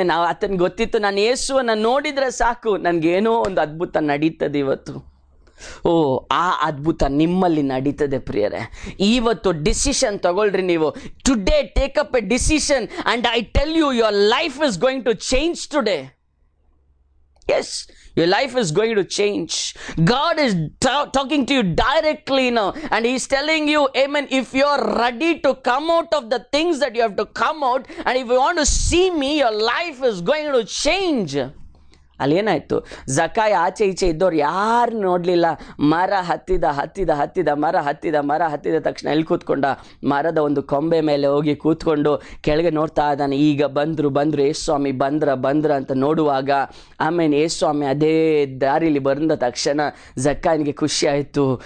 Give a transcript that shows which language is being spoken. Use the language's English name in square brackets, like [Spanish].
[Kannada] ಆತನಿಗೆ ಗೊತ್ತಿತ್ತು, ನಾನು ಯೇಸುವನ್ನು ನೋಡಿದರೆ ಸಾಕು, ನನಗೇನೋ ಒಂದು ಅದ್ಭುತ ನಡೀತದೆ ಇವತ್ತು. ಆ ಅದ್ಭುತ ನಿಮ್ಮಲ್ಲಿ ನಡೀತದೆ ಪ್ರಿಯರೇ. ಇವತ್ತು ಡಿಸಿಷನ್ ತಗೊಳ್ರಿ ನೀವು. [English] Today take up a decision and I tell you, your life is going to change today. Yes, your life is going to change. God is talking to you directly now, and He's telling you, amen, if you are ready to come out of the things that you have to come out, and if you want to see me, your life is going to change. [Kannada] ಅಲ್ಲಿ ಏನಾಯ್ತು? ಜಕಾಯ ಆಚೆ ಈಚೆ ಇದ್ದವ್ರು ಯಾರು ನೋಡಲಿಲ್ಲ. ಮರ ಹತ್ತಿದ ಮರ ಹತ್ತಿದ ತಕ್ಷಣ ಎಲ್ಲಿ ಕೂತ್ಕೊಂಡ? ಮರದ ಒಂದು ಕೊಂಬೆ ಮೇಲೆ ಹೋಗಿ ಕೂತ್ಕೊಂಡು ಕೆಳಗೆ ನೋಡ್ತಾ ಇದ್ದಾನೆ. ಈಗ ಬಂದರು ಯೇಸುಸ್ವಾಮಿ ಬಂದ್ರ ಅಂತ ನೋಡುವಾಗ ಯೇಸುಸ್ವಾಮಿ ಅದೇ ದಾರಿಲಿ ಬಂದ ತಕ್ಷಣ ಜಕಾಯನಿಗೆ ಖುಷಿ ಆಯಿತು.